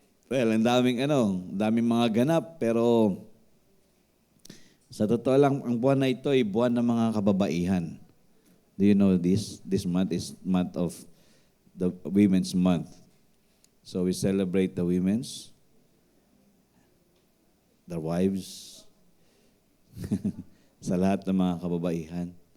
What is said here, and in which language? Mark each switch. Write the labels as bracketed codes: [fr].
[tl] Well, ang daming mga ganap, pero sa totoo lang, ang buwan na ito ay buwan ng mga kababaihan. [en] Do you know this? This month is month of the Women's Month. So, we celebrate the women's, their wives, [tl] sa lahat ng mga kababaihan.